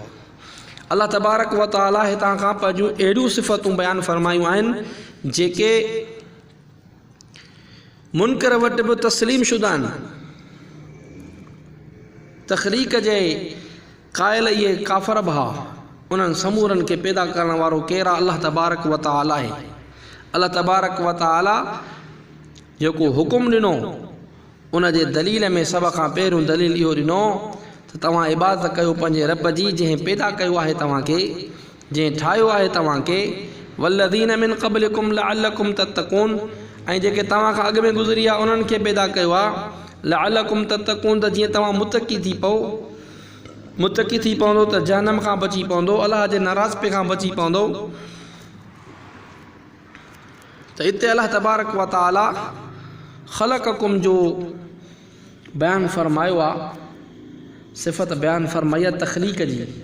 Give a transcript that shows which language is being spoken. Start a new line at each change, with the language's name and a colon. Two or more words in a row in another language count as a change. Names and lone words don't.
Sindhi: अल्लाह
Arabic: تبارك وتعالى
Sindhi: हितां खां पंहिंजूं अहिड़ियूं सिफ़तूं बयानु फ़रमायूं आहिनि जेके मुनकर वटि बि तस्लीम शुदा आहिनि। तख़लीक़ जे क़ाइल इहे काफ़र भा उन्हनि समूरनि खे पैदा करण वारो केरु आहे? अल्लाह
Arabic: تبارك وتعالى
Sindhi: आहे। अल्लाह
Arabic: تبارك وتعالى
Sindhi: जेको हुकुम ॾिनो उन जे दलील में सभ खां पहिरियों दलील इहो ॾिनो त तव्हां इबादत कयो पंहिंजे रब जी जंहिं पैदा कयो आहे तव्हांखे, जंहिं ठाहियो आहे तव्हांखे।
Arabic: والذين من قبلكم لعلكم تتقون,
Sindhi: ऐं जेके तव्हां खां अॻु में गुज़री विया उन्हनि खे पैदा कयो आहे।
Arabic: لعلكم تتقون,
Sindhi: त जीअं तव्हां मुतक़ी थी पओ, मुतक़ी थी पवंदो त जहन्नम खां बची पवंदो, अलाह जे नाराज़पे खां बची पवंदो। त हिते अल्लाह
Arabic: تبارك وتعالى
Sindhi: ख़लक़कुम जो बयानु फ़रमायो आहे, सिफ़त बयानु फ़रमाई आहे तख़लीक़ जी।